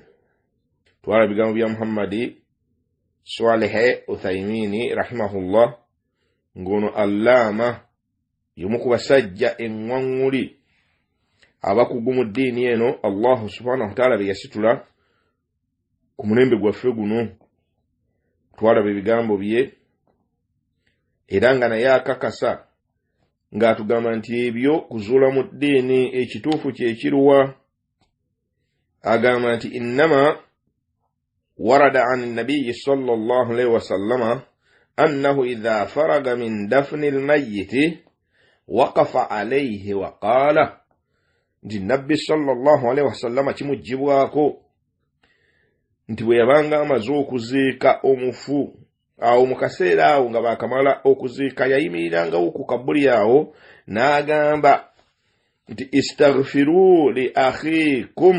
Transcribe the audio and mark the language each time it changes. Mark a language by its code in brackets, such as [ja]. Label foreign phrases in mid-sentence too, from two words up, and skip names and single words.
[lg] Twala ebigambo bya Muhammadi Swaleh Uthaymeen rahimahullah ng'ono Allama y'omu ku basajja eŋŋwaŋŋuli abakugu mu ddiini eno [ar] الله سبحانه وتعالى [lg] be yasitula ku mulembe gwaffe guno. Twalaba ebigambo bye era nga naye akakasa ng'atugamba nti ebyo kuzuula mu ddiini ekituufu kye kiruwa. Agamba nti [ar] إنما ورد أن النبي صلى الله عليه وسلم أنه إذا فرغ من دفن الميت وقف عليه وقال, [lg] nti nabbi [ar] صلى الله عليه وسلم [lg] kimujjibwako nti bwe yabanga amaze okuziika omufu awo mu kaseera awo nga baakamala okuziika yayimirangawo ku kabuli awo n'agamba nti [ar] استغفروا لأخيكم.